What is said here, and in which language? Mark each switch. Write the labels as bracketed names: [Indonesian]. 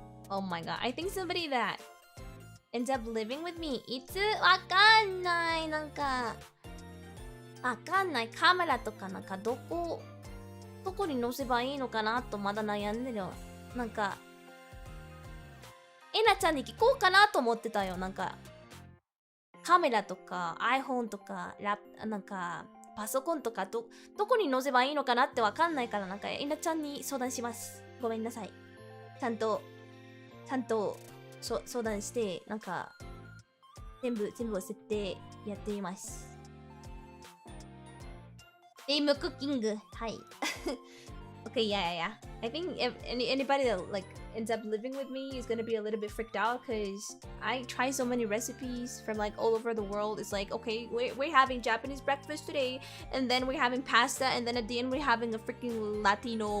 [English] Oh my god, I think somebody that ends up living with me. [Japanese] いつわかんない。なんかわかんない。カメラとかなんかどこに載せばいいのかなとまだ悩んでる。なんかえなちゃんに聞こうかなと思ってたよ。なんかカメラとか iPhone とかなんかパソコンとかどこに載せばいいのかなってわかんないから、なんかえなちゃんに相談します。ごめんなさい。ちゃんと相談してなんか全部設定やってみます。ゲームクッキング、はい。 [English] Okay, yeah. I think if anybody that like ends up living with me is gonna be a little bit freaked out because I try so many recipes from like all over the world. It's like, okay, we're having Japanese breakfast today, and then we're having pasta, and then at the end we're having a freaking Latino.